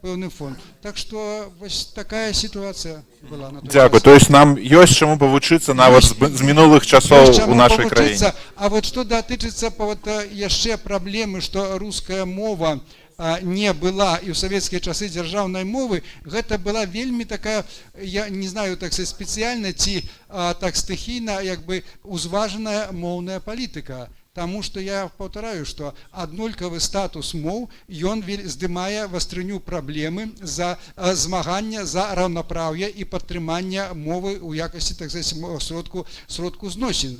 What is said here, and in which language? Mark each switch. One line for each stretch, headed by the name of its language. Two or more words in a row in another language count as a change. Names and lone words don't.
Belarusian: Так што вось такая сітуацыя была на той
Ukrainian: Дякую.
Belarusian: час.
Russian: То есть
Belarusian: нам ёсць чаму павучыцца нават з мінулых часоў Ёсць чаму у нашай павучыцца. краіне. А вот што датычыцца яшчэ праблемы, што руская мова не была і ў савецкія часы дзяржаўнай мовы, гэта была вельмі такая,
Russian: я не знаю, так сказать,
Belarusian: спецыяльна ці так стыхійна, як бы узважаная моўная палітыка. Таму што я паўтараю, што аднолькавы статус моў, ён здымае вастрыню праблемы за змагання за раўнапраўе і падтрымання мовы ў якасці,
Russian: так сказать,
Belarusian: сродку зносін.